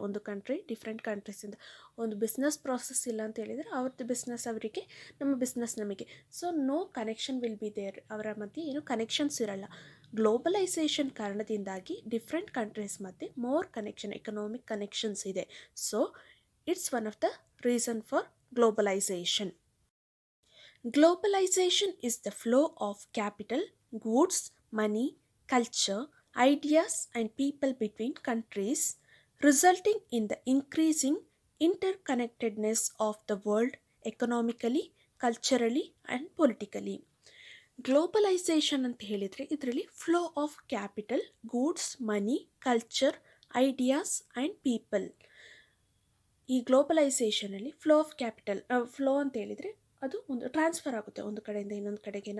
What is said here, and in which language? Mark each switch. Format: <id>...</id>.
<kn>ಒಂದು country different ಕಂಟ್ರೀಸಿಂದ ಒಂದು business process ಇಲ್ಲ ಅಂತ ಹೇಳಿದರೆ ಅವ್ರದ್ದು ಬಿಸ್ನೆಸ್ ಅವರಿಗೆ, ನಮ್ಮ ಬಿಸ್ನೆಸ್ ನಮಗೆ.</kn> <en>so no connection will be there,</en> <kn>ಅವರ ಮಧ್ಯೆ ಏನು ಕನೆಕ್ಷನ್ಸ್ ಇರಲ್ಲ. ಗ್ಲೋಬಲೈಸೇಷನ್ ಕಾರಣದಿಂದಾಗಿ ಡಿಫ್ರೆಂಟ್ ಕಂಟ್ರೀಸ್ ಮಧ್ಯೆ ಮೋರ್ ಕನೆಕ್ಷನ್, ಎಕನಾಮಿಕ್ ಕನೆಕ್ಷನ್ಸ್ ಇದೆ.</kn> <en>So it's one of the reason for globalization. Globalization is the flow of capital, goods, money, culture, ideas, and people between countries, resulting in the increasing interconnectedness of the world economically, culturally, and politically. Globalization</en> <kn>ಅಂತ ಹೇಳಿದರೆ ಇದರಲ್ಲಿ</kn> <en>Flow of capital, goods, money, culture, ideas and people.</en> <kn>ಈ ಗ್ಲೋಬಲೈಸೇಷನಲ್ಲಿ</kn> <en>flow of capital,</en> <kn>flow ಅಂತ ಹೇಳಿದರೆ ಅದು ಒಂದು transfer ಆಗುತ್ತೆ ಒಂದು ಕಡೆಯಿಂದ ಇನ್ನೊಂದು ಕಡೆಗೆ.</kn>